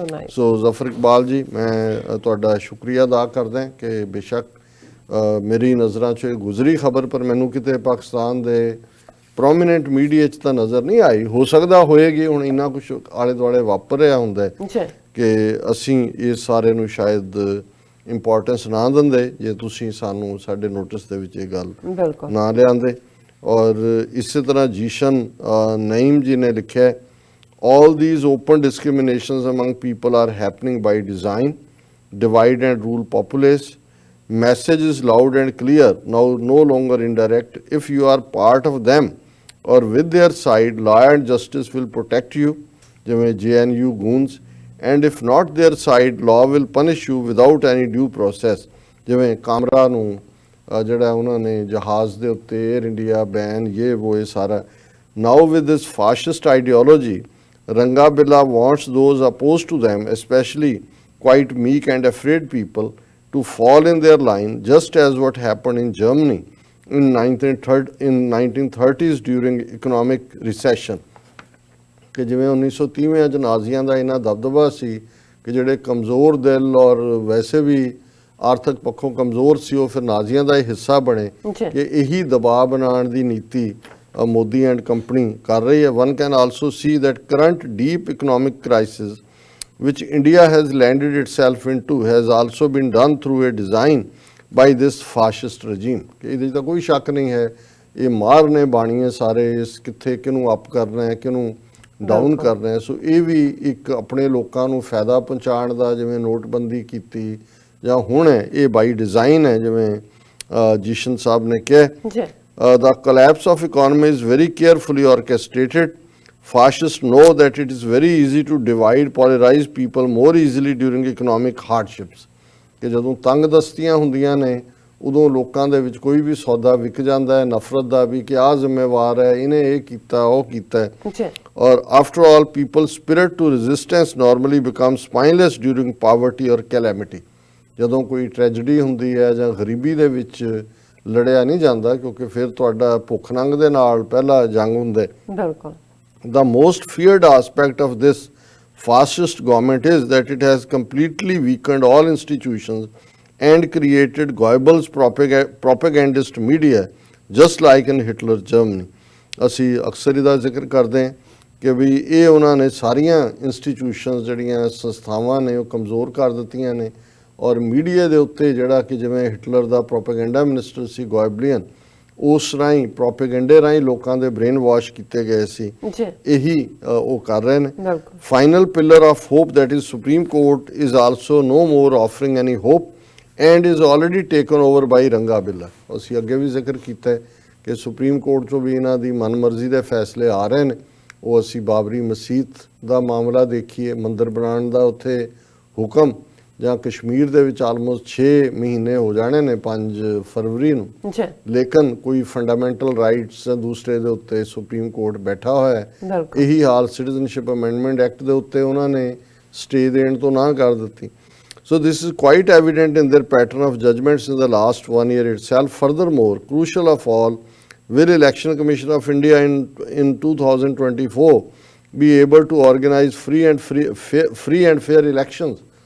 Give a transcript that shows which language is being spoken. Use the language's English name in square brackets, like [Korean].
[Punjabi] ਸੋ ਜ਼ਫਰ ਇਕਬਾਲ ਜੀ, ਮੈਂ ਤੁਹਾਡਾ ਸ਼ੁਕਰੀਆ ਅਦਾ ਕਰਦਾ ਕਿ ਬੇਸ਼ੱਕ ਮੇਰੀ ਨਜ਼ਰਾਂ 'ਚ ਗੁਜ਼ਰੀ ਖਬਰ, ਪਰ ਮੈਨੂੰ ਕਿਤੇ ਪਾਕਿਸਤਾਨ ਦੇ ਪ੍ਰੋਮੀਨੈਂਟ ਮੀਡੀਆ 'ਚ ਤਾਂ ਨਜ਼ਰ ਨਹੀਂ ਆਈ। ਹੋ ਸਕਦਾ ਹੋਏਗੀ, ਹੁਣ ਇੰਨਾ ਕੁਛ ਆਲੇ ਦੁਆਲੇ ਵਾਪਰ ਰਿਹਾ ਹੁੰਦਾ ਕਿ ਅਸੀਂ ਇਸ ਸਾਰੇ ਨੂੰ ਸ਼ਾਇਦ ਇੰਪੋਰਟੈਂਸ ਨਾ ਦਿੰਦੇ ਜੇ ਤੁਸੀਂ ਸਾਨੂੰ ਸਾਡੇ ਨੋਟਿਸ ਦੇ ਵਿੱਚ ਇਹ ਗੱਲ ਬਿਲਕੁਲ ਨਾ ਲਿਆਂਦੇ। ਔਰ ਇਸੇ ਤਰ੍ਹਾਂ ਜੀਸ਼ਨ ਨਈਮ ਜੀ ਨੇ ਲਿਖਿਆ ਹੈ, [English] all these open discriminations among people are happening by design, divide and rule populace. Message is loud and clear, now no longer indirect. If you are part of them or with their side, law and justice will protect you, ਜਿਵੇਂ JNU goons, and if not their side, law will punish you without any due process, [Punjabi] ਜਿਵੇਂ ਕਾਮਰਾ ਨੂੰ ਜਿਹੜਾ ਉਹਨਾਂ ਨੇ ਜਹਾਜ਼ ਦੇ ਉੱਤੇ air India ban ਇਹ ਸਾਰਾ। [English] Now with this fascist ideology, Rangabilla wants those opposed to them, especially quite meek and afraid people, to fall in their line, just as what happened in Germany in 1930s during economic recession। [Punjabi] ਕਿ ਜਿਵੇਂ 1930 'ਚ ਨਾਜ਼ੀਆਂ ਦਾ ਇੰਨਾ ਦਬਦਬਾ ਸੀ ਕਿ ਜਿਹੜੇ ਕਮਜ਼ੋਰ ਦਿਲ ਔਰ ਵੈਸੇ ਵੀ ਆਰਥਿਕ ਪੱਖੋਂ ਕਮਜ਼ੋਰ ਸੀ ਉਹ ਫਿਰ ਨਾਜ਼ੀਆਂ ਦਾ ਹੀ ਹਿੱਸਾ ਬਣੇ ਕਿ ਇਹੀ ਦਬਾਅ ਬਣਾਉਣ ਦੀ ਨੀਤੀ [English] Modi and company [Punjabi] ਕਰ ਰਹੀ ਹੈ। [English] One can also see that current deep economic crisis which India has landed itself into has also been done through a design by this fascist regime। [Punjabi] ਕਿ ਇਹਦੇ 'ਚ ਤਾਂ ਕੋਈ ਸ਼ੱਕ ਨਹੀਂ ਹੈ ਇਹ ਮਾਰ ਨੇ ਬਾਣੀ ਹੈ ਸਾਰੇ ਇਸ ਕਿੱਥੇ ਕਿਹਨੂੰ ਅਪ ਕਰਨਾ ਹੈ ਕਿਹਨੂੰ ਡਾਊਨ ਕਰਨਾ ਹੈ। ਸੋ ਇਹ ਵੀ ਇੱਕ ਆਪਣੇ ਲੋਕਾਂ ਨੂੰ ਫਾਇਦਾ ਪਹੁੰਚਾਉਣ ਦਾ ਜਿਵੇਂ ਨੋਟਬੰਦੀ ਕੀਤੀ ਜਾਂ ਹੁਣ ਹੈ ਇਹ ਬਾਈ ਡਿਜ਼ਾਈਨ ਹੈ ਜਿਵੇਂ ਜੀਸ਼ਨ ਸਾਹਿਬ ਨੇ ਕਿਹਾ। [English] The collapse of economy is very carefully orchestrated. Fascists know that it is very easy to divide, polarize people more easily during economic hardships। [Punjabi] ਕਿ ਜਦੋਂ ਤੰਗ ਦਸਤੀਆਂ ਹੁੰਦੀਆਂ ਨੇ ਉਦੋਂ ਲੋਕਾਂ ਦੇ ਵਿੱਚ ਕੋਈ ਵੀ ਸੌਦਾ ਵਿਕ ਜਾਂਦਾ ਹੈ ਨਫ਼ਰਤ ਦਾ ਵੀ ਕਿ ਆਹ ਜ਼ਿੰਮੇਵਾਰ ਹੈ ਇਹਨੇ ਇਹ ਕੀਤਾ ਉਹ ਕੀਤਾ ਔਰ [English] after all people's spirit to resistance normally becomes spineless during poverty or calamity। [Punjabi] ਜਦੋਂ ਕੋਈ ਟ੍ਰੈਜਡੀ ਹੁੰਦੀ ਹੈ ਜਾਂ ਗਰੀਬੀ ਦੇ ਵਿੱਚ ਲੜਿਆ ਨਹੀਂ ਜਾਂਦਾ ਕਿਉਂਕਿ ਫਿਰ ਤੁਹਾਡਾ ਭੁੱਖ ਨੰਗ ਦੇ ਨਾਲ ਪਹਿਲਾ ਜੰਗ ਹੁੰਦਾ। ਬਿਲਕੁਲ। [English] The most feared aspect of this fascist government is that it has completely weakened all institutions and created Goebbels propagandist media just like in Hitler Germany। [Punjabi] ਅਸੀਂ ਅਕਸਰ ਇਹਦਾ ਜ਼ਿਕਰ ਕਰਦੇ ਹਾਂ ਕਿ ਵੀ ਇਹ ਉਹਨਾਂ ਨੇ ਸਾਰੀਆਂ ਇੰਸਟੀਟਿਊਸ਼ਨਸ ਜਿਹੜੀਆਂ ਸੰਸਥਾਵਾਂ ਨੇ ਉਹ ਕਮਜ਼ੋਰ ਕਰ ਦਿੱਤੀਆਂ ਨੇ ਔਰ ਮੀਡੀਆ ਦੇ ਉੱਤੇ ਜਿਹੜਾ ਕਿ ਜਿਵੇਂ ਹਿਟਲਰ ਦਾ ਪ੍ਰੋਪੇਗੈਂਡਾ ਮਿਨਿਸਟਰ ਸੀ ਗੋਇਬਲੀਅਨ ਉਸ ਰਾਹੀਂ ਪ੍ਰੋਪੇਗੈਂਡੇ ਰਾਹੀਂ ਲੋਕਾਂ ਦੇ ਬ੍ਰੇਨ ਵਾਸ਼ ਕੀਤੇ ਗਏ ਸੀ ਇਹੀ ਉਹ ਕਰ ਰਹੇ ਨੇ। [English] Final pillar of hope that is Supreme Court is also no more offering any hope and is already taken over by Ranga Billa. [Punjabi] ਅਸੀਂ ਅੱਗੇ ਵੀ ਜ਼ਿਕਰ ਕੀਤਾ ਕਿ ਸੁਪਰੀਮ ਕੋਰਟ 'ਚੋਂ ਵੀ ਇਹਨਾਂ ਦੀ ਮਨਮਰਜ਼ੀ ਦੇ ਫੈਸਲੇ ਆ ਰਹੇ ਨੇ। ਉਹ ਅਸੀਂ ਬਾਬਰੀ ਮਸਜਿਦ ਦਾ ਮਾਮਲਾ ਦੇਖੀਏ ਮੰਦਿਰ ਬਣਾਉਣ ਦਾ ਉੱਥੇ ਹੁਕਮ ਜਾਂ ਕਸ਼ਮੀਰ ਦੇ ਵਿੱਚ ਆਲਮੋਸਟ 6 ਮਹੀਨੇ ਹੋ ਜਾਣੇ ਨੇ 5 ਫਰਵਰੀ ਨੂੰ ਲੇਕਿਨ ਕੋਈ ਫੰਡਾਮੈਂਟਲ ਰਾਈਟਸ ਦੂਸਰੇ ਦੇ ਉੱਤੇ ਸੁਪਰੀਮ ਕੋਰਟ ਬੈਠਾ ਹੋਇਆ ਹੈ। ਇਹੀ ਹਾਲ ਸਿਟੀਜ਼ਨਸ਼ਿਪ ਅਮੈਂਡਮੈਂਟ ਐਕਟ ਦੇ ਉੱਤੇ ਉਹਨਾਂ ਨੇ ਸਟੇ ਦੇਣ ਤੋਂ ਨਾ ਕਰ ਦਿੱਤੀ। [English] So this is quite evident in their pattern of judgments in the last 1 year itself. Furthermore, crucial of all, will Election Commission of India in 2024 be able to organize free and fair elections?